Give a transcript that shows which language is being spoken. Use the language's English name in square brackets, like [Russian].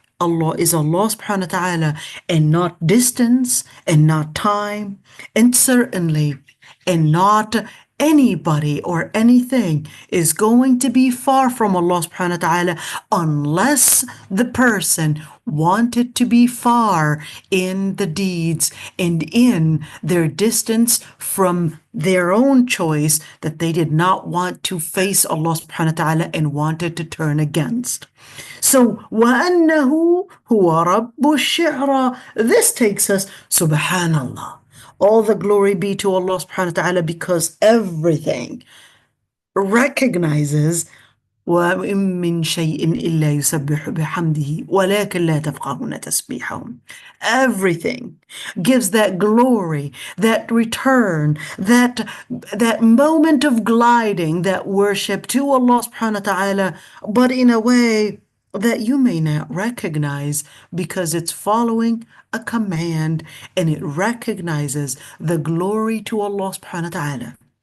[English] Allah is Allah subhanahu wa ta'ala, and not distance and not time, and certainly and not anybody or anything is going to be far from Allah subhanahu wa ta'ala unless the person wanted to be far in the deeds and in their distance from their own choice, that they did not want to face Allah subhanahu wa ta'ala and wanted to turn against. [Arabic] So, وَأَنَّهُ هُوَ رَبُّ الشِّعْرَى. [English] This takes us, subhanallah. All the glory be to Allah subhanahu wa ta'ala, because everything recognizes [Arabic] وَإِن مِّن شَيْءٍ إِلَّا يُسَبِّحُ بِحَمْدِهِ وَلَكِنْ لَا تَفْقَهُونَ تَسْبِيحَهُمْ. [English] Everything gives that glory, that return, that moment of gliding, that worship to Allah subhanahu wa ta'ala, but in a way that you may not recognize, because it's following a command and it recognizes the glory to Allah subhanahu wa ta'ala.